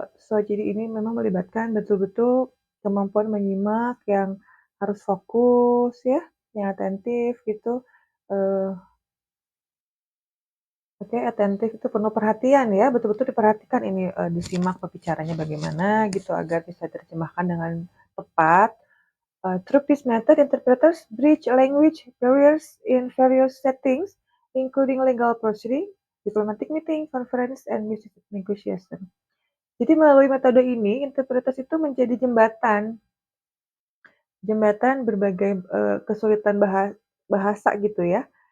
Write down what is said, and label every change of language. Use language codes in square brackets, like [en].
[id] Jadi ini memang melibatkan betul-betul kemampuan menyimak yang harus fokus ya, yang atentif gitu, eee, oke atentif itu penuh perhatian ya, betul-betul diperhatikan ini, disimak pembicaranya bagaimana gitu agar bisa diterjemahkan dengan tepat. [en] Through this method, interpreters bridge language barriers in various settings, including legal proceeding, diplomatic meeting, conference, and business negotiation. [id] Jadi melalui metode ini, interpreters itu menjadi jembatan jembatan berbagai, kesulitan bahasa gitu ya.